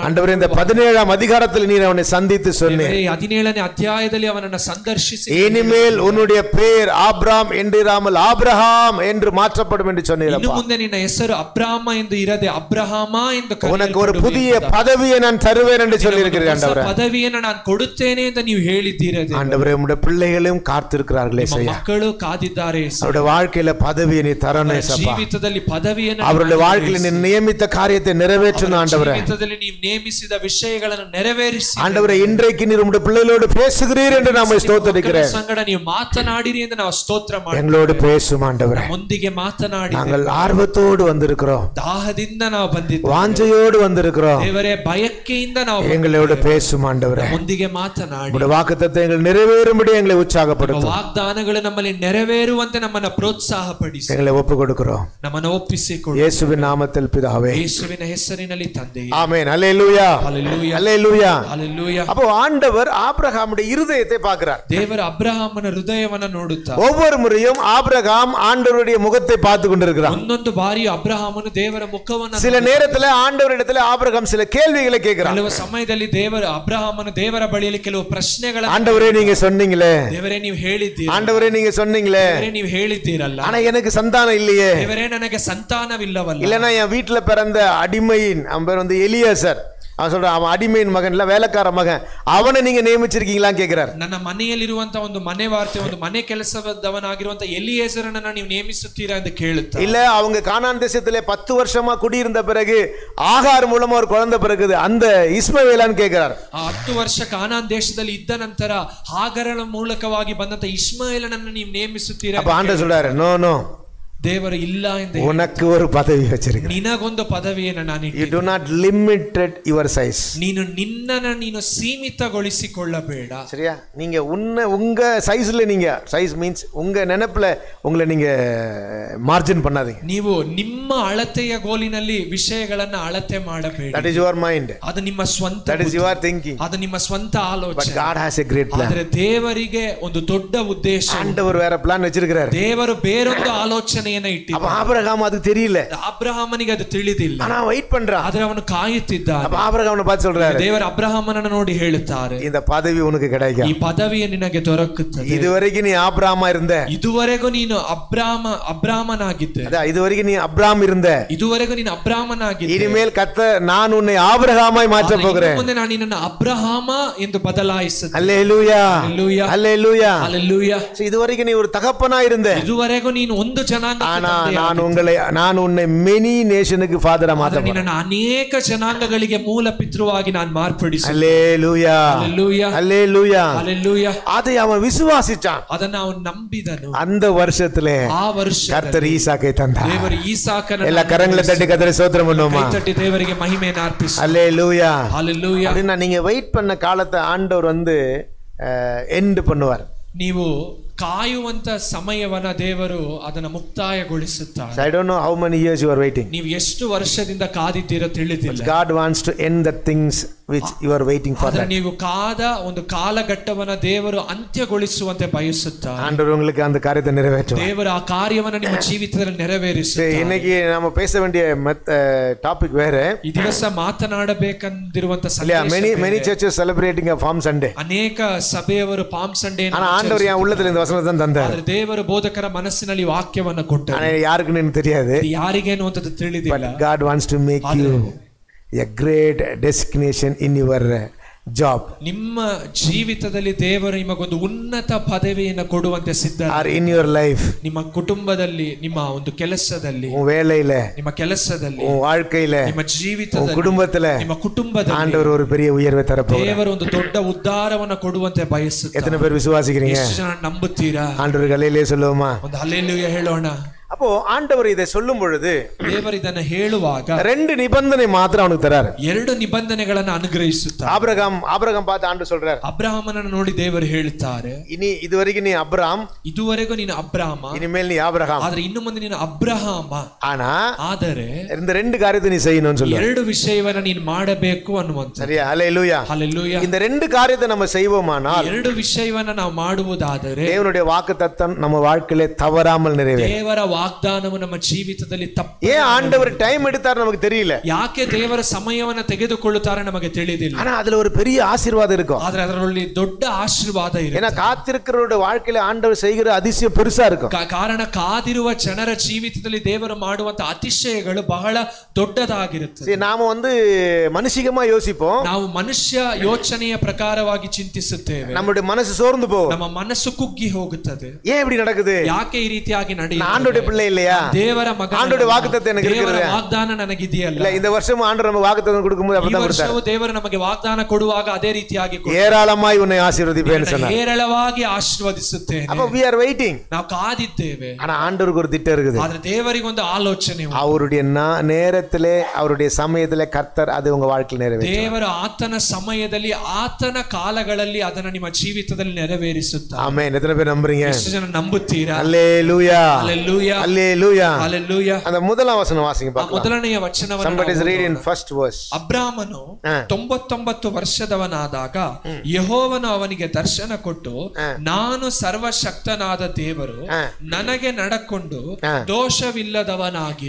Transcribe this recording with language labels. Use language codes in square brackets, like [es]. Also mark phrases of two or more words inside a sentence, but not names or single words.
[ta] ஆண்டவரே இந்த 17ஆம் அதிகாரத்தில் நீர் அவனை சந்தித்து சொன்னீர். [kn] 17ನೇ ಅಧ್ಯಾಯದಲ್ಲಿ ಅವನನ್ನು ಸಂದರ್ಶಿಸಿ, [ta] இனிமேல் உன்னுடைய பெயர் ஆபிராம் என்றிராமல் ஆபிரகாம் என்று மாற்றப்படும் என்று சொன்னீர். [kn] ಇನ್ನು ಮುಂದೆ ನಿನ್ನ ಹೆಸರು ಅಬ್ರಹಾಮ ಎಂದು ಇರದೆ ಅಬ್ರಹಾಮ ಎಂದು ಕರೆಯಲ್ಪಡುವೆ. [ta] உனக்கு ஒரு புதிய பதவியை நான் தருவேன் என்று சொல்லியிருக்கிறீர் ஆண்டவரே. [kn] ಪದವಿಯನ್ನು ನಾನು ಕೊಡುತ್ತೇನೆ ಎಂದು ನೀವು ಹೇಳಿದ್ದೀರಿ [ta] ஆண்டவரே. உம்முடைய பிள்ளைகளும் காத்திருக்கிறார்களே ஐயா. [kn] ಮಕ್ಕಳು ಕಾದಿದ್ದಾರೆ. [ta] அவருடைய வாழ்க்கையில பதவியை நீ தரணும் ஏசப்பா. [kn] ಜೀವಿತದಲ್ಲಿ ಪದವಿಯನ್ನು [ta] அவருடைய வாழ்க்கையில் நீ நியமித்த காரியத்தை நிறைவேற்றணும் ஆண்டவரே. [kn] ಜೀವಿತದಲ್ಲಿ ನೀವು ನೇಮಿಸಿದ ವಿಷಯಗಳನ್ನು ನೆರವೇರಿಸಿ [ta] ஆண்டவரே, இன்றைக்கு நீர் உம்முடைய பிள்ளைகளோடு பேசுகிறீர் என்று நாம ஸ்தோத்திரிக்கிறேன். [kn] ಸಂಗಡ ನೀವು ಮಾತನಾಡಿರಿ ಎಂದು ನಾವು ಸ್ತೋತ್ರ ಮಾಡುತ್ತೇವೆ. [ta] எங்களோடு பேசும் ஆண்டவரே. [kn] ಮುಂದಿಗೆ ಮಾತನಾಡಿ. [ta] நாங்கள் ஆர்வத்தோடு வந்திருக்கிறோம், [kn] ದಾಹದಿಂದ ನಾವು ಬಂದಿದ್ದೇವೆ, [ta] வாஞ்சையோடு வந்திருக்கிறோம். [kn] ದೇವರೇ, ಬಯಕೆಯಿಂದ ನಾವು [ta] எங்களோடு பேசும் ஆண்டவரே. [kn] ಮುಂದಿಗೆ ಮಾತನಾಡಿ. [ta] உம்முடைய வாக்குத்தத்தங்கள் நிறைவேறும்படி எங்களை உற்சாகப்படுத்தும். [kn] ವಾಗ್ದಾನಗಳು ನಮ್ಮಲ್ಲಿ ನೆರವೇರುವಂತೆ ನಮ್ಮನ್ನು ಪ್ರೋತ್ಸಾಹಪಡಿಸಿ. [ta] எங்களை ஒப்பு கொடுக்கிறோம். [kn] ನಮ್ಮನ್ನು ಒಪ್ಪಿಸಿ ನಡೆಸಿಕೊಳ್ಳು. ಯೇಸುವಿನ ನಾಮದಲ್ಲಿ ಪಿತಾವೇ. ಯೇಸುವಿನ ಹೆಸರಿನಲ್ಲಿ ತಂದೆಯೇ. [ta] ஆமென். ஹல்லேலூயா. ஹல்லேலூயா. ஹல்லேலூயா. ஹல்லேலூயா. அப்போ ஆண்டவர் ஆபிரகாமுடைய இருதயத்தை பார்க்கிறார். [kn] ದೇವರು ಅಬ್ರಹಾಮನ ಹೃದಯವನ್ನು ನೋಡುತ್ತಾರೆ. [ta] ஒவ்வொரு முறையும் ஆபிரகாம் ஆண்டவருடைய முகத்தை பார்த்து கொண்டிருக்கிறார். [kn] ಒಂದೊಂದು ಬಾರಿಯೂ ಅಬ್ರಹಾಮನು ದೇವರ ಮುಖವನ್ನು. [ta] சில நேரத்துல ஆண்டவரிடத்துல ஆபிரகாம் சில கேள்விகளை கேட்கிறார். [kn] ಕೆಲವು ಸಮಯದಲ್ಲಿ ಅಬ್ರಹಾಮನು ದೇವರ ಬಳಿಯಲ್ಲಿ ಕೆಲವು ಪ್ರಶ್ನೆಗಳನ್ನು. [ta] ஆண்டவரே நீங்க சொன்னீங்களே. [kn] ದೇವರೇ ನೀವು ಹೇಳಿದ್ದೀರಿ. [ta] ஆண்டவரே நீங்க சொன்னீங்களே. [kn] ದೇವರೇ ನೀವು ಹೇಳಿದ್ದೀರಲ್ಲ. [ta] ஆனா எனக்கு சந்தானம் இல்லையே. [kn] ದೇವರೇ ನನಗೆ ಸಂತಾನವಿಲ್ಲವಲ್ಲ. [ta] இல்லனா என் வீட்டுல பிறந்த அடிமையின் அவன் பேர் வந்து எலியாசர். அவன் சொல்றான் அவன் அடிமையின் மகன் இல்ல வேலைக்கார மகன், அவனை நீங்க நியமிச்சிருக்கீங்களான்னு கேக்குறாரு. [kn] ನನ್ನ ಮನೆಯಲ್ಲಿರುವಂತ ಒಂದು ಮನೆ ವಾರ್ತೆ ಒಂದು ಮನೆ ಕೆಲಸದವನಾಗಿರುವಂತ ಎಲಿಯೇಸರನನ್ನ ನೀವು ನೇಮಿಸುತ್ತೀರಾ ಎಂದು ಕೇಳುತ್ತಾರೆ. [ta] இல்ல அவங்க கானான் தேசத்திலே 10 வருஷமா குடியிருந்த பிறகு ஆகார் மூலமா ஒரு குழந்தை பிறகுது, அந்த இஸ்மவேலான்னு கேக்குறாரு. [kn] 10 ವರ್ಷ ಕಾನಾನ್ ದೇಶದಲ್ಲಿ ಇದ್ದ ನಂತರ ಹಾಗರನ ಮೂಲಕವಾಗಿ ಬಂದಂತ ಇಸ್ಮಾಯೇಲನನ್ನು ನೀವು ನೇಮಿಸುತ್ತೀರಾ? [ta] அப்ப ஆண்டவர் சொல்றாரு, [en] no no, [kn] ದೇವರು ಇಲ್ಲ ಎಂದು. [ta] உனக்கு ஒரு பதவி வச்சிருக்கேன். [kn] ನಿನಗೊಂದು ಪದವಿಯನ್ನು ನಾನು [en] you do not limited your size. [kn] ನೀನು ನಿನ್ನನ್ನು ನೀನು ಸೀಮಿತಗೊಳಿಸಿಕೊಳ್ಳಬೇಡ. [ta] சரியா? நீங்க உங்க சைஸ்ல நீங்க [en] size means [ta] உங்க நினைப்புல உங்களை நீங்க மார்ஜின் பண்ணாதீங்க. [kn] ನೀವು ನಿಮ್ಮ ಅಳತೆಯ ಗೋಲಿನಲ್ಲಿ ವಿಷಯಗಳನ್ನ ಅಳತೆ ಮಾಡಬೇಡಿ. [en] that is your mind. [kn] ಅದು ನಿಮ್ಮ ಸ್ವಂತ. [en] that is your thinking. [kn] ಅದು ನಿಮ್ಮ ಸ್ವಂತ ಆಲೋಚನೆ. [en] but God has a great plan. [kn] ಆದರೆ ದೇವರಿಗೆ ಒಂದು ದೊಡ್ಡ ಉದ್ದೇಶ. [ta] ಆಂಡவர் வேற ಪ್ಲಾನ್ வச்சிருக்காரு. [kn] ದೇವರು ಬೇರೊಂದು ಆಲೋಚನೆಯನ್ನು ಇಟ್ಟಿದ್ದಾನೆ. [ta] அப்ப ஆபிரகாம் அது தெரியல. [kn] ಅಬ್ರಹಾಮನಿಗೆ ಅದು ತಿಳಿದಿಲ್ಲ. [ta] ஆனா வெயிட் பண்றான். [kn] ಆದರೆ ಅವನು ಕಾಯುತ್ತಿದ್ದಾನೆ. [ta] அப்ப ಆபிரகாಮனை பார்த்து சொல்றாரு, [kn] ದೇವರು ಅಬ್ರಹಾಮನನ್ನು ನೋಡಿ ಹೇಳುತ್ತಾರೆ, [ta] இந்த பதவி உனக்கு கிடைக்கும். [kn] ಈ ಪದವಿ ನಿನಗೆ ದೊರಕುತ್ತದೆ. [ta] இதுவரைக்கும் நீ ஆபிரகாமா இருந்த. [kn] ಇದುವರೆಗೂ ನೀನು ಅಬ್ರಾಮನಾಗಿದ್ದೆ. [ta] ಅದ இதுவரைக்கும் நீ அப்ராம் இருந்த. [kn] ಇದುವರೆಗೂ ನೀನು ಅಬ್ರಾಮನಾಗಿದ್ದೆ. [ta] இனிமேல் கர்த்தர் நான் உன்னை ஆபிரகாமாய் மாற்ற போகிறேன். [kn] ಮುಂದೆ ನಾನು ನಿನ್ನನ್ನು ಅಬ್ರಹಾಮ ಎಂದು ಬದಲಾಯಿಸುತ್ತೇನೆ. [ta] அல்லேலூயா. அல்லேலூயா. அல்லேலூயா. அல்லேலೂಯಾ. இதுவரைக்கும் நீ ஒரு தகப்பனா இருந்த. [kn] ಇದುವರೆಗೂ ನೀನು ಒಂದು ಜನಾಂಗ. [ta] ஆனா நான் உன்னை [en] many nation [ta] க்கு ஃபாதரா மாத்த போறேன். [kn] ನಿನ್ನನ್ನು ಅನೇಕ ಜನಾಂಗಗಳಿಗೆ ಮೂಲ ಪಿತೃವಾಗಿ ನಾನು ಮಾರ್ಪಡಿಸುತ್ತೇನೆ. [ta] அல்லேலூயா. அல்லேலூயா. அல்லேலூயா. அல்லேலூயா. அதை அவன் விசுவாசிச்சான். [kn] ಅದನ್ನ ಅವನು ನಂಬಿದನು. [ta] அந்த வருஷத்திலே [kn] ಆ ವರ್ಷ [ta] கர்த்தர் ஈசாக்கை தந்தார். [kn] ದೇವರು ಈಸಾಕನನ್ನು [ta] எல்லா கரங்களை தட்டி கர்த்தரை ஸ்தோத்திரம் பண்ணுவோமா? [kn] ಕೈ ತಟ್ಟಿ ದೇವರಿಗೆ ಮಹಿಮೆಯನ್ನು ಅರ್ಪಿಸು. [ta] அல்லேலூயா. அல்லேலூயா. அப்படினா நீங்க வெயிட் பண்ண காலத்தை ஆண்டவர் வந்து எண்ட் பண்ணுவார். [kn] ನೀವು ಕಾಯುವಂತ ಸಮಯವನ್ನ ದೇವರು ಅದನ್ನ ಮುಕ್ತಾಯಗೊಳಿಸುತ್ತಾರೆ. [en] I don't know how many years you are waiting. [kn] ನೀವು ಎಷ್ಟು ವರ್ಷದಿಂದ ಕಾದಿದ್ದೀರೋ ತಿಳಿದಿಲ್ಲ. [en] God wants to end the things which you are waiting for. [kn] ಆದರೆ ನೀವು ಕಾದ ಒಂದು ಕಾಲಘಟ್ಟವನ್ನ ದೇವರು ಅಂತ್ಯಗೊಳಿಸುವಂತೆ ಬಯಸುತ್ತಾರೆ. [ta] ஆண்டவர் உங்களுக்கு அந்த காரியத்தை நிறைவேற்றுவார். [kn] ದೇವರು ಆ ಕಾರ್ಯವನ್ನು ನಿಮ್ಮ ಜೀವಿತದಲ್ಲಿ ನೆರವೇರಿಸುತ್ತಾರೆ. [ta] இன்னைக்கு நாம பேச வேண்டிய டாபிக் வேற. [kn] ಈ ದಿವಸ ಮಾತನಾಡಬೇಕೆಂದಿರುವಂತ ಸಂದೇಶ. [en] many churches celebrating a Palm Sunday. [kn] ಅನೇಕ ಸಭೆಯವರು ಪಾಮ್ ಸಂಡೇ. [ta] ஆனா ஆண்டவர் என் உள்ளத்துல இந்த வசனத்தை தந்தார். [kn] ಆದರೆ ದೇವರು ಬೋಧಕರ ಮನಸ್ಸಿನಲ್ಲಿ ವಾಕ್ಯವನ್ನು ಕೊಟ್ಟರು. [ta] ஆனா யாருக்குன்னு தெரியாது. [kn] ಯಾರಿಗೇನು ಅಂತ ತಿಳಿದಿಲ್ಲ. [en] But God wants to make you a great destination in your job. [kn] ನಿಮ್ಮ ಜೀವಿತದಲ್ಲಿ ದೇವರು ನಿಮಗೊಂದು ಉನ್ನತ ಪದವಿಯನ್ನು ಕೊಡುವಂತೆ ಸಿದ್ಧ. [en] Or in your life. [kn] ನಿಮ್ಮ ಕುಟುಂಬದಲ್ಲಿ, ನಿಮ್ಮ ಒಂದು ಕೆಲಸದಲ್ಲಿ, [ta] உன் வேலையில, [kn] ನಿಮ್ಮ ಕೆಲಸದಲ್ಲಿ, [ta] உன் வாழ்க்கையில, [kn] ನಿಮ್ಮ ಜೀವಿತದಲ್ಲಿ, [ta] குடும்பத்துல, [kn] ನಿಮ್ಮ ಕುಟುಂಬದಲ್ಲಿ [ta] ஆண்டவர் ஒரு பெரிய உயர்வை தரப்போகிறார். [kn] ದೇವರು ಒಂದು ದೊಡ್ಡ ಉದ್ಧಾರವನ್ನು ಕೊಡುವಂತೆ ಬಯಸುತ್ತಾರೆ. [ta] எத்தனை பேர் விசுவாசிக்கிறீங்க? [kn] ಎಷ್ಟು ಜನ ನಂಬುತ್ತೀರಾ? [ta] ஆண்டவர் ஹல்லேலூயா சொல்லுவோமா? [kn] ಒಂದು ಹಲ್ಲೆಲೂಯಾ ಹೇಳೋಣ. [ta] அப்போ ஆண்டவர் இதை சொல்லும் பொழுது [kn] ದೇವರು ಇದನ್ನು ಹೇಳುವಾಗ [ta] 2 நிபந்தனை மாத்திரம் அவனுக்கு தராரு. [kn] 2 ನಿಬಂಧನೆಗಳನ್ನು ಅನುಗ್ರಹಿಸುತ್ತಾರೆ. [ta] ஆபிரகாம் பார்த்து ஆண்டவர் சொல்றார், [kn] ಅಬ್ರಹಾಮನನ್ನು ನೋಡಿ ದೇವರು ಹೇಳುತ್ತಾರೆ, [ta] இனி இதுவரைக்கும் நீ அப்ராம், [kn] ಇದುವರೆಗೂ ನೀನು ಅಬ್ರಹಾಮ, [ta] இனிமேல் நீ ஆபிரகாம். [kn] ಆದರೆ ಇನ್ನು ಮುಂದೆ ನೀನು ಅಬ್ರಹಾಮ. ಆದರೆ [ta] இந்த 2 காரியத்தை நீ செய்யணும்னு சொல்றார். [kn] 2 விஷಯವನ್ನ ನೀನು ಮಾಡಬೇಕು ಅನ್ನುವಂತ. [ta] சரியா? ஹல்லேலூயா. ஹல்லேலூயா. இந்த 2 காரியத்தை நம்ம செய்வோமானால் [kn] 2 விஷಯವನ್ನ ನಾವು ಮಾಡುವುದಾದರೆ [ta] தேவனுடைய வாக்குத்தத்தம் நம்ம வாழ்க்கையிலே தவறாமல் நிறைவேறும். [kn] ದೇವರ ವಾಗ್ದಾನವು ನಮ್ಮ ಜೀವಿತದಲ್ಲಿ ತಪ್ಪು. [ta] ஏன் ஆண்டவர் டைம் எடுத்தார் நமக்கு தெரியல. [kn] ಯಾಕೆ ದೇವರ ಸಮಯವನ್ನು ತೆಗೆದುಕೊಳ್ಳುತ್ತಾರೆ ನಮಗೆ ತಿಳಿದಿಲ್ಲ. [ta] ஆனா அதுல ஒரு பெரிய ஆசீர்வாதம் இருக்கும். [kn] ಆದರೆ ಅದರಲ್ಲಿ ದೊಡ್ಡ ಆಶೀರ್ವಾದ ಇರುತ್ತೆ. [ta] ஏன்னா காத்திருக்கிறவருடைய வாழ்க்கையில ஆண்டவர் செய்கிற அதிசயம் பெருசா இருக்கும். [kn] ಕಾರಣ ಕಾದಿರುವ ಜನರ ಜೀವಿತದಲ್ಲಿ ದೇವರು ಮಾಡುವಂತ ಅತಿಶಯಗಳು ಬಹಳ ದೊಡ್ಡದಾಗಿರುತ್ತದೆ. [ta] நாம வந்து மனுஷிகமா யோசிப்போம். [kn] ನಾವು ಮನುಷ್ಯ ಯೋಚನೆಯ ಪ್ರಕಾರವಾಗಿ ಚಿಂತಿಸುತ್ತೇವೆ. [ta] நம்முடைய மனசு சோர்ந்து போகும். [kn] ನಮ್ಮ ಮನಸ್ಸು ಕುಗ್ಗಿ ಹೋಗುತ್ತದೆ. [ta] ஏன் இப்படி நடக்குது? [kn] ಯಾಕೆ ಈ ರೀತಿಯಾಗಿ ನಡೆಯುತ್ತದೆ? [ta] ஆண்டவருடைய பிள்ளை இல்லையா? [kn] ದೇವರ ಮಗ. [ta] ஆண்டவருடைய வாக்குத்தத்தம் எனக்கு இருக்குது. [kn] ವಾಗ್ದಾನ ನನಗೆ ಇದೆಯಲ್ಲ. [ta] இல்ல இந்த வருஷம் ஆண்டவர் நமக்கு வாக்குத்தத்தம் கொடுக்கும்போது அப்படிதான் கொடுத்தார். [kn] ಈ ವರ್ಷವೂ ದೇವರು ನಮಗೆ ವಾಗ್ದಾನ ಕೊಡುವಾಗ ಅದೇ ರೀತಿಯಾಗಿ ಕೊಡುತ್ತಾರೆ. [ta] ஏராளமாய் உன்னை ஆசீர்வதிப்பேன்னு சொன்னார். [kn] ಹೇರಳವಾಗಿ ಆಶೀರ್ವದಿಸುತ್ತೇನೆ. [en] அப்ப we are waiting. [kn] ನಾವು ಕಾದಿದ್ದೇವೆ. [ta] ஆனா ஆண்டவருக்கு ஒரு திட்டம் இருக்குது. [kn] ಆದರೆ ದೇವರಿಗೆ ಒಂದು ಆಲೋಚನೆ ಉಂಟು. [ta] அவருடைய நேரத்திலே அவருடைய சமயத்திலே கர்த்தர் அது உங்க வாழ்க்கையில் நிறைவேற்றுவார். [kn] ದೇವರ ಆತನ ಸಮಯದಲ್ಲಿ ಆತನ ಕಾಲಗಳಲ್ಲಿ ಅದನ್ನು ನಿಮ್ಮ ಜೀವಿತದಲ್ಲಿ ನೆರವೇರಿಸುತ್ತಾರೆ. ಆಮೆನ್. [ta] எத்தனை பேர் நம்புறீங்க? [kn] ಎಷ್ಟು ಜನ ನಂಬುತ್ತೀರಾ? [ta] ஹல்லேலூயா. ஹல்லேலூயா. அல்லேலூயா ஹalleluya. அந்த முதலாம் வசனம் வாசிங்க பார்க்கலாம். [kn] ಮೊದಲನೆಯ ವಚನವನ್ನು [en] somebody is reading first verse. [kn] ಅಬ್ರಾಮನು 99 ವರ್ಷದವನಾದಾಗ ಯೆಹೋವನು ಅವನಿಗೆ ದರ್ಶನ ಕೊಟ್ಟು, ನಾನು ಸರ್ವಶಕ್ತನಾದ ದೇವರು, ನನಗೆ ನಡಕೊಂಡು ದೋಷವಿಲ್ಲದವನಾಗಿರು,